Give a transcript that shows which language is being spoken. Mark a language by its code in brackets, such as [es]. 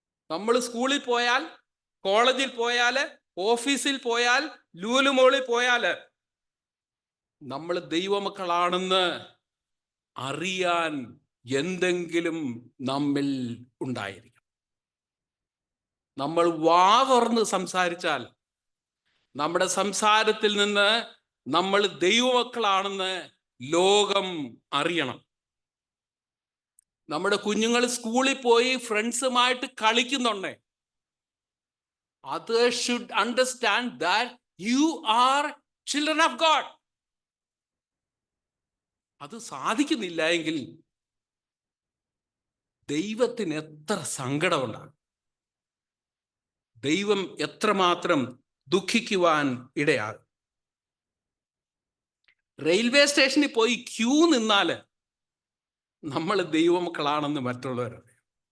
[ml] നമ്മൾ സ്കൂളിൽ പോയാൽ, കോളേജിൽ പോയാൽ, ഓഫീസിൽ പോയാൽ, ലൂലു മോളിൽ പോയാൽ നമ്മൾ ദൈവമക്കളാണെന്ന് അറിയാൻ എന്തെങ്കിലും നമ്മിൽ ഉണ്ടായിരിക്കും. നമ്മൾ വാ തുറന്ന് സംസാരിച്ചാൽ നമ്മുടെ സംസാരത്തിൽ നിന്ന് നമ്മൾ ദൈവമക്കളാണെന്ന് ലോകം അറിയണം. നമ്മുടെ കുഞ്ഞുങ്ങൾ സ്കൂളിൽ പോയി ഫ്രണ്ട്സുമായിട്ട് കളിക്കുന്നുണ്ടേ, [en] others should understand that you are children of God. [ml] അത് സാധിക്കുന്നില്ല എങ്കിൽ ദൈവത്തിന് എത്ര സങ്കടമുണ്ടാകും, ദൈവം എത്രമാത്രം ദുഃഖിക്കുവാൻ ഇടയാകും. റെയിൽവേ സ്റ്റേഷനിൽ പോയി ക്യൂ നിന്നാല് നമ്മൾ ദൈവമക്കളാണെന്ന് മറ്റുള്ളവരറിയാം.